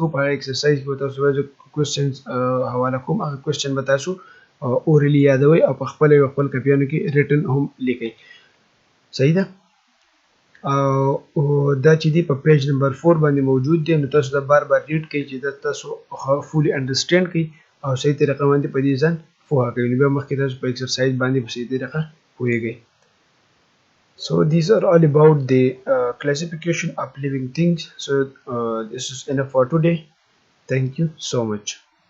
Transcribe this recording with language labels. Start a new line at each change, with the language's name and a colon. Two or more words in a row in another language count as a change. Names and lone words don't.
Pashto: په هغه ایکسرسایز کې به تاسو به کوېسچنز حواله کوم، هغه کوېسچن به تاسو اورلی یادوئ او په خپل کاپیانو کې ریټن هم لیکئ، صحیح ده. او دا چې دی په
English: page number
Pashto: 4 باندې موجود دی، نو تاسو دا بار بار ریډ کړئ چې دا تاسو
English: fully understand
Pashto: کړئ او صحیح طریقه باندې په دې ځان پوهه کوئ. نو بیا مخکې تاسو په ایکسرسایز باندې په صحیح طریقه پوهیږئ.
English: So these are all about the classification of living things. So this is enough for today. Thank you so much.